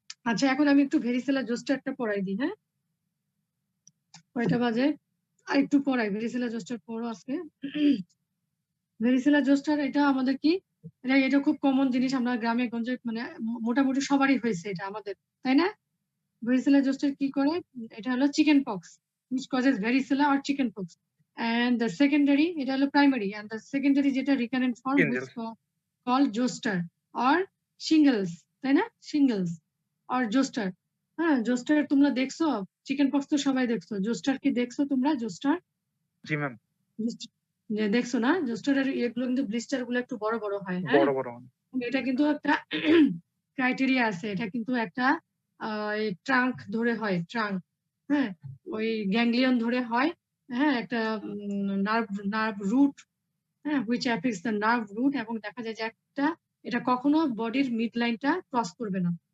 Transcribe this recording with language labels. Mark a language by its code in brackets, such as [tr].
[bn] আচ্ছা, এখন আমি একটু ভেরিসেলা জোস্টারটা পড়াই দিই, হ্যাঁ? কয়টা বাজে? আর একটু পড়াই, ভেরিসেলা জোস্টার পড়ো আজকে। ভেরিসেলা জোস্টার এটা আমাদের কি, এটা খুব কমন জিনিস, আমরা গ্রামে গঞ্জে মানে মোটামুটি সবারই হয়েছে এটা আমাদের, তাই না? ভেরিসেলা জোস্টার কি করে? এটা হলো chicken pox, [en] which causes varicella or chicken pox, and the secondary, [bn] এটা হলো প্রাইমারি, [en] and the secondary যেটা recurrent form is called zoster or shingles, [bn] তাই না? [en] shingles or zoster। [bn] হ্যাঁ, জোস্টার তোমরা দেখছো? চিকেন পক্স তো সবাই দেখছো, জোস্টার কি দেখছো তোমরা? জোস্টার জি ম্যাম, যে দেখছো না? জোস্টারের এগুলো কিন্তু ব্লিস্টার গুলো একটু বড় বড় হয়, হ্যাঁ, বড় বড়। এটা কিন্তু একটা ক্রাইটেরিয়া আছে, এটা কিন্তু একটা ট্রাঙ্ক ধরে হয়, ট্রাঙ্ক, হ্যাঁ, ওই গ্যাংলিয়ন ধরে হয়, হ্যাঁ, একটা নার্ভ রুট, হ্যাঁ, [en] which affects the nerve root, [bn] এবং দেখা যায় যে একটা এটা কখনো বডির মিড লাইনটা ক্রস করবে না।